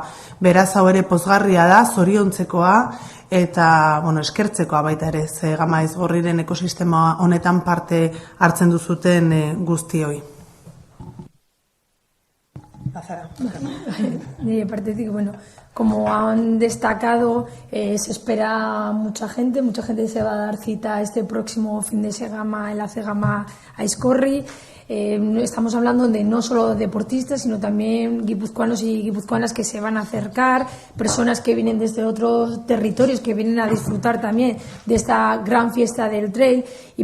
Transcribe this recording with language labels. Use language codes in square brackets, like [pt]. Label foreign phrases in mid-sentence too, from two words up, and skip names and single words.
[eu] Beraz hau ere pozgarria da, zoriontzekoa, eta eskertzekoa baita ere Zegama Aizkorriren ekosistema honetan parte hartzen duzuten guztioi. [es] De partetik, como han destacado, se espera mucha gente se va a dar cita este próximo fin de Zegama en la Zegama Aizkorri. Estamos hablando de no solo deportistas, sino también guipuzcoanos y guipuzcoanas que se van a acercar, personas que vienen desde otros territorios, que vienen a disfrutar también de esta gran fiesta del trail, y